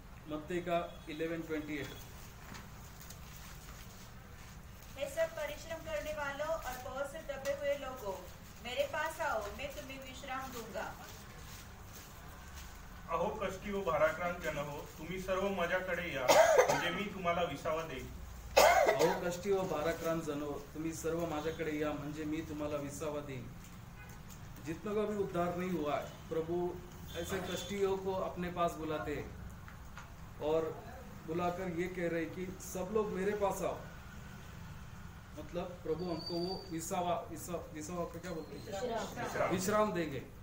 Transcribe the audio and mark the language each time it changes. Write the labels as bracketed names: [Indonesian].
[Hindi] मत्ती का 11:28, हे सब परिश्रम करने वालों और बहुत से दबे हुए लोगों, मेरे पास आओ, मैं तुम्हें विश्राम दूंगा। [Marathi] अहो कष्टी व भाराक्रांत जन हो, तुम्ही सर्व माझ्याकडे या, म्हणजे मी तुम्हाला विसावा देईन। अहो कष्टी व भाराक्रांत जन हो, तुम्ही सर्व माझ्याकडे या, म्हणजे मी तुम्हाला विसावा देईन। [Hindi] जितनों का भी उद्धार नहीं हुआ है, प्रभु ऐसे कष्टियों को अपने पास बुलाते, और बुलाकर ये कह रहे कि सब लोग मेरे पास आओ, मतलब प्रभु हमको वो विसावा का क्या बोलते हैं, विश्राम देंगे।